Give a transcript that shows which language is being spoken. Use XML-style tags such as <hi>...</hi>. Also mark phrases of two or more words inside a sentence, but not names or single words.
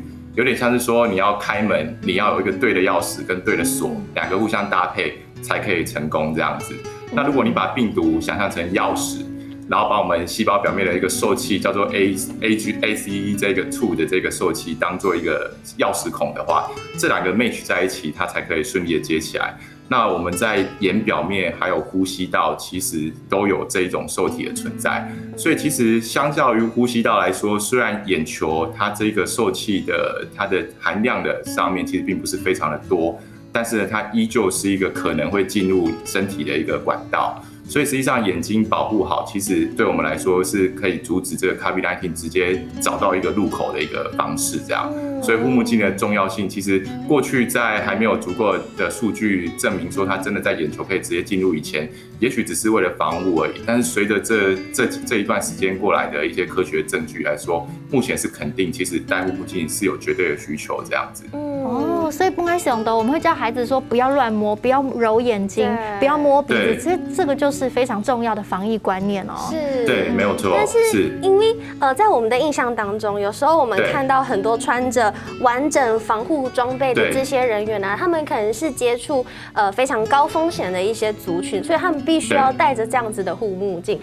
<zh>有點像是說，你要開門，你要有一個對的鑰匙跟對的鎖，兩個互相搭配才可以成功這樣子。那如果你把病毒想象成鑰匙，然後把我們細胞表面的一個受器叫做 ACE 這個 2的這個受器當做一個鑰匙孔的話，這兩個 match 在一起，它才可以順利的接起來。那我們在眼表面還有呼吸道，其實都有這一種受體的存在。所以其實相較於呼吸道來說，雖然眼球它這個受器的它的含量的上面其實並不是非常的多，但是呢，它依舊是一個可能會進入身體的一個管道。所以實際上眼睛保護好，其實對我們來說是可以阻止這個 COVID-19 直接找到一個入口的一個方式，這樣。所以護目鏡的重要性，其實過去在還沒有足夠的數據證明說它真的在眼球可以直接進入以前，也許只是為了防護而已。但是隨着這一段時間過來的一些科學證據來說，目前是肯定，其實戴護目鏡是有絕對的需求，這樣子。哦，所以不該想的，我們會教孩子說不要亂摸，不要揉眼睛，不要摸鼻子，其實這個就是非常重要的防疫觀念哦。是，對，沒有錯。但是因為在我們的印象當中，有時候我們看到很多穿着完整防護裝備的這些人員啊，他們可能是接觸非常高風險的一些族群，所以他們必須要戴着這樣子的護目鏡。</zh>